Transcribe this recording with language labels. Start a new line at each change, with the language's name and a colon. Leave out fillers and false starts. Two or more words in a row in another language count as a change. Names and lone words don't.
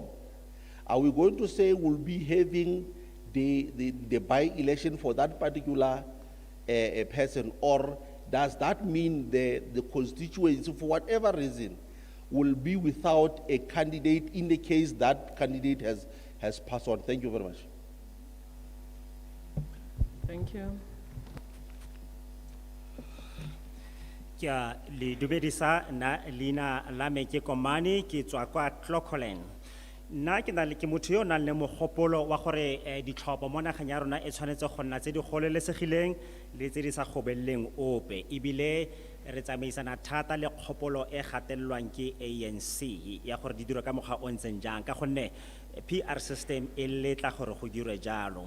English: Are we going to say we'll be having the by-election for that particular person, or does that mean the constituency, for whatever reason, will be without a candidate in the case that candidate has passed on? Thank you very much. Thank you.
Tswana: Kia le dubedisa na lina la me ke Komane ke tswa kwa Clocolan. Nna ke na le ke motho yo nang le mogopolo wa gore ditlhopho mo nageng ya rona e tshwanetse go nna tse di gololesegileng le tse di sa gobelleng ope, ebile re tsamaisana thata le kgopolo e gatelelwang ke ANC ya gore di dira ka mokgwa o ntseng jang, ka gonne
English: PR system
Tswana: e letla gore go dirwe jalo.